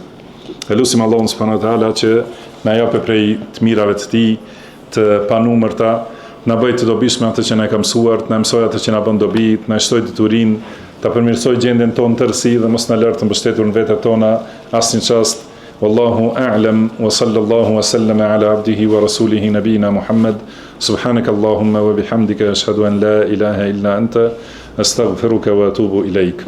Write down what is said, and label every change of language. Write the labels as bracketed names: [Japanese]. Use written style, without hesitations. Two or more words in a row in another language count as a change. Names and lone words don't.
[Albanian] Elusim Allahun [Arabic] سبحانه وتعالى [Albanian] që na japë prej të mirave të tij të panumërta, na bëj të dobishme atë që na ka mësuar, na mësoj atë që na bën dobi, na shtoj diturinë, ta përmirësoj gjendjen tonë tërësi dhe mos na lër të mbështetur në vetet tona asnjë çast. [Arabic] والله أعلم وصلى الله وسلم على عبده ورسوله نبينا محمد. سبحانك اللهم وبحمدك أشهد أن لا إله إلا أنت أستغفرك وأتوب إليك.